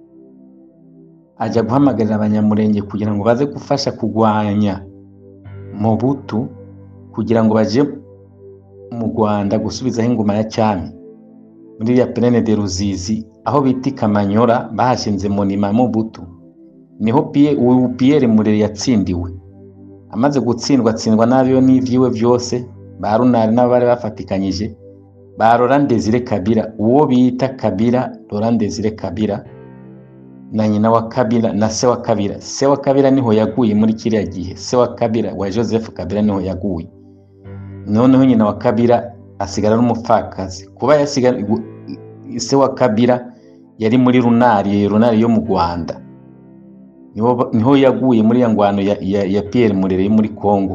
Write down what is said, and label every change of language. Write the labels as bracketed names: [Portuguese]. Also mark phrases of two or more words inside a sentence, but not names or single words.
[Rundi] ajya guhamagarira abanyamurenge kugira ngo baze gufasha kugwanya Mobutu, kugira ngo baje mu Rwanda gusubizaho ingoma ya cyami muri ya Plaine de Ruzizi, aho bita Kamanyora, bahashinze monima Mobutu. Niho Pierre Murere yatsindiwe. Amaze atsindwa n'abiyo n'ivyiwe byose, ba runari nabo bari bafatikanyije, ba Laurent Désiré Kabila, uwo bita Kabila, Laurent Désiré Kabila, na nyina wa Kabila na se wa Kabila. Se wa Kabila niho yaguye muri kiriya gihe, se wa Kabila wa Joseph Kabila niho yaguye. Noneho nyina wa Kabila asigara n'umupfakazi. Kuba yasigara se wa Kabila yari muri runari yo mu Rwanda, niho yaguye muri ya ngwano ya Pierre Murere muri Congo.